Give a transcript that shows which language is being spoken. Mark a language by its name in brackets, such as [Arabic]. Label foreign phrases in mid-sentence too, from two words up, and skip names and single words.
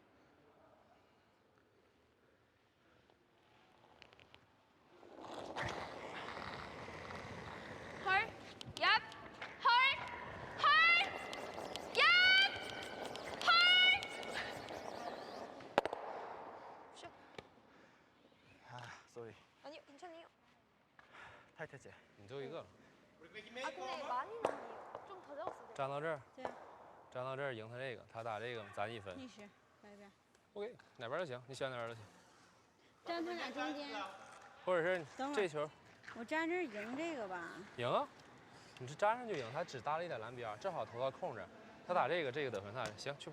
[Korean] 헐. 얍. 헐. 헐. 얍. 헐. 슉. 아, 쏘리. 아니요, 괜찮아요. 타이트했지? [Chinese] 你最后一个了， [Korean] 아, 근데 많이는 아니에요. 좀 더 잡았어야 돼요. [Chinese] 站到这儿，这样站到这儿赢他这个，他打这个咱1分。逆时外边， OK，哪边都行，你选哪边都行，站他俩中间。或者是等会儿这球我站这儿赢这个吧。赢啊，你这粘上就赢，他只搭了一点蓝边儿，正好投到空这儿，他打这个得分他行去吧，